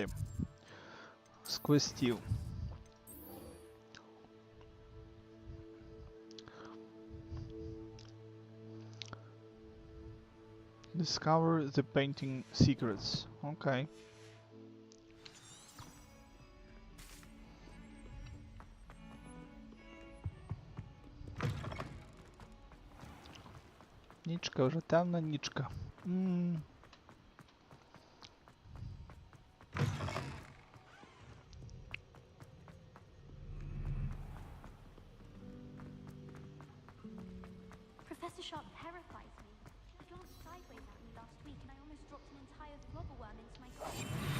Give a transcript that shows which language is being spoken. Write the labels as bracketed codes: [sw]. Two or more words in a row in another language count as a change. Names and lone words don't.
[uk] З квестів. [en] Discover the painting secrets. [uk] Окей. Нічка, вже темна нічка. [en] Professor Sharp terrifies me. She glanced sideways at me last week and I almost dropped an entire flobberworm into my coffee.